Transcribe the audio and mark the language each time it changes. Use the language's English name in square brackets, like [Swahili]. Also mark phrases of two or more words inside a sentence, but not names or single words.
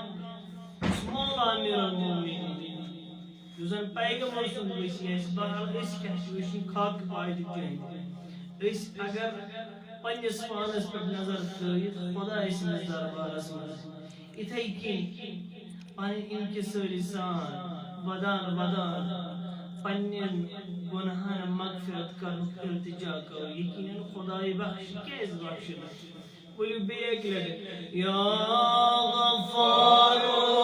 [Kashmiri] मौला अमीरुल मोमिनीन जुजन पैगंबर सुन वसी बहरहाल क्या खाक पायद अगर पन्नस पानस पे नजर थयित खुदा सन्दस दरबारस मज इथे कन पन इनकिसारी सान वदान वदान पन्नन गुनाहन मगफिरत कर इल्तिजा करो यकीनन खुदाई बख्श कैस बख्श बोलियो बेक लगे [Arabic] يا غفار